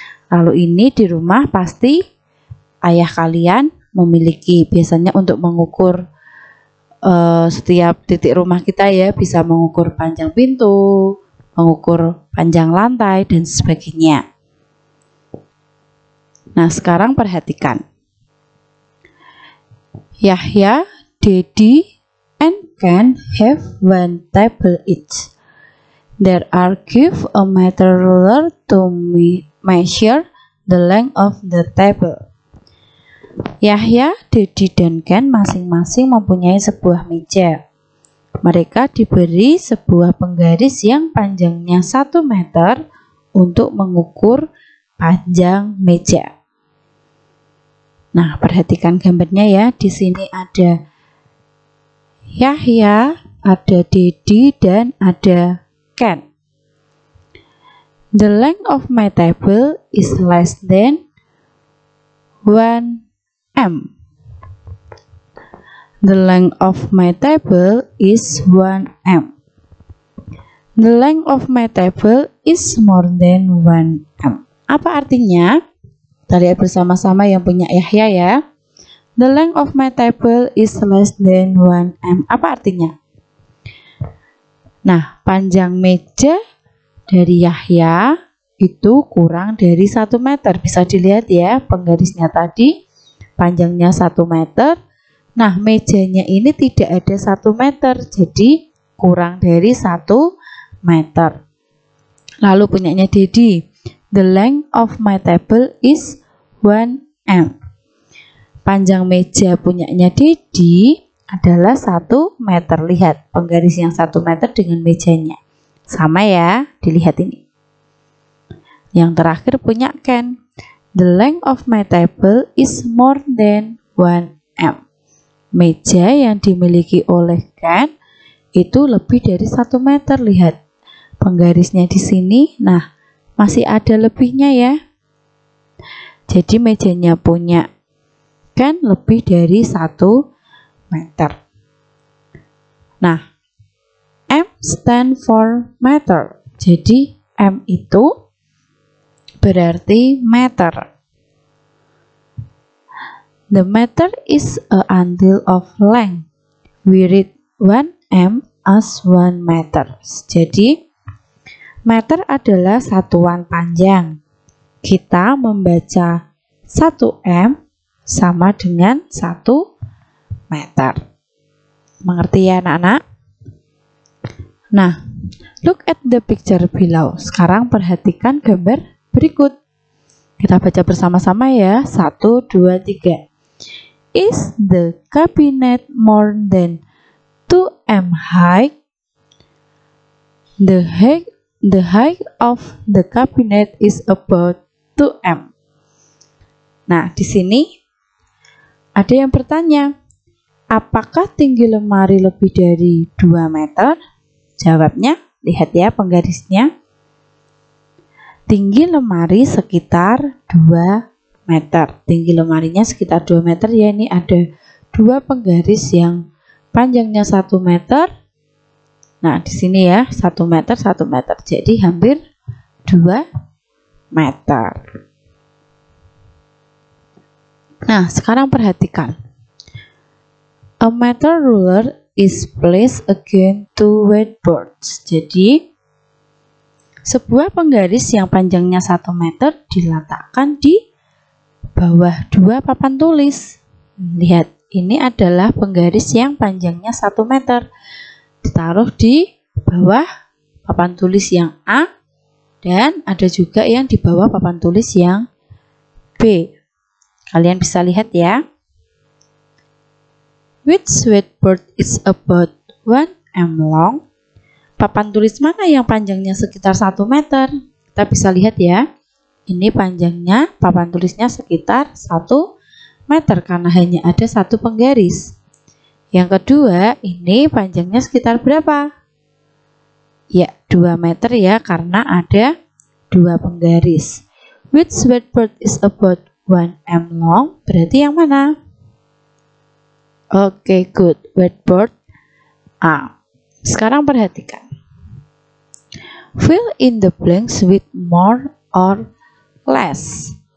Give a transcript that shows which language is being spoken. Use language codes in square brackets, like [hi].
[id] Lalu ini di rumah pasti ayah kalian memiliki. Biasanya untuk mengukur setiap titik rumah kita ya, bisa mengukur panjang pintu, mengukur panjang lantai dan sebagainya. Nah, sekarang perhatikan. [en] Yahya, Dedi, and Ken have one table each. There are give a meter ruler to measure the length of the table. [id] Yahya, Dedi, dan Ken masing-masing mempunyai sebuah meja. Mereka diberi sebuah penggaris yang panjangnya 1 meter untuk mengukur panjang meja. Nah, perhatikan gambarnya ya. Di sini ada Yahya, ada Dedi, dan ada Ken. [en] The length of my table is less than 1 m. The length of my table is 1 m. The length of my table is more than 1 m. [id] Apa artinya? Kita lihat bersama-sama yang punya Yahya ya. [en] The length of my table is less than 1 m. [id] Apa artinya? Nah, panjang meja dari Yahya itu kurang dari 1 meter. Bisa dilihat ya, penggarisnya tadi panjangnya 1 meter. Nah, mejanya ini tidak ada 1 meter, jadi kurang dari 1 meter. Lalu punyanya Dedi, [en] the length of my table is 1 m. [id] Panjang meja punyanya Dedi adalah 1 meter. Lihat penggaris yang 1 meter dengan mejanya. Sama ya, dilihat ini. Yang terakhir punya Ken. [en] The length of my table is more than 1 m. [id] Meja yang dimiliki oleh Ken itu lebih dari 1 meter. Lihat penggarisnya di sini. Nah, masih ada lebihnya ya. Jadi mejanya punya Ken lebih dari 1 meter. [en] Nah, M stand for meter. [id] Jadi M itu berarti meter. [en] The meter is a unit of length. We read 1 m as 1 meter. [id] Jadi, meter adalah satuan panjang. Kita membaca 1 m sama dengan 1 meter. Mengerti ya anak-anak? [en] Nah, look at the picture below. [id] Sekarang perhatikan gambar berikut. Kita baca bersama-sama ya. [en] 1, 2, 3. Is the cabinet more than 2 m high? The height of the cabinet is about 2 m. [id] Nah, di sini ada yang bertanya, apakah tinggi lemari lebih dari 2 meter? Jawabnya, lihat ya penggarisnya. Tinggi lemari sekitar 2 meter. Tinggi lemarinya sekitar 2 meter ya. Ini ada 2 penggaris yang panjangnya 1 meter. Nah, di sini ya 1 meter, 1 meter. Jadi hampir 2 meter. Nah, sekarang perhatikan. [en] A meter ruler is placed against 2 whiteboards. [id] Jadi sebuah penggaris yang panjangnya 1 meter diletakkan di bawah 2 papan tulis. Lihat, ini adalah penggaris yang panjangnya 1 meter. Ditaruh di bawah papan tulis yang A, dan ada juga yang di bawah papan tulis yang B. Kalian bisa lihat ya. [en] Which sweatboard is about 1 m long? [id] Papan tulis mana yang panjangnya sekitar 1 meter? Kita bisa lihat ya. Ini panjangnya papan tulisnya sekitar 1 meter karena hanya ada 1 penggaris. Yang kedua, ini panjangnya sekitar berapa? Ya, 2 meter ya karena ada 2 penggaris. [en] Which sweatboard is about 1 m long? [id] Berarti yang mana? Oke, [en] good. [id] Sweatboard A. Sekarang perhatikan. [en] Fill in the blanks with more or less.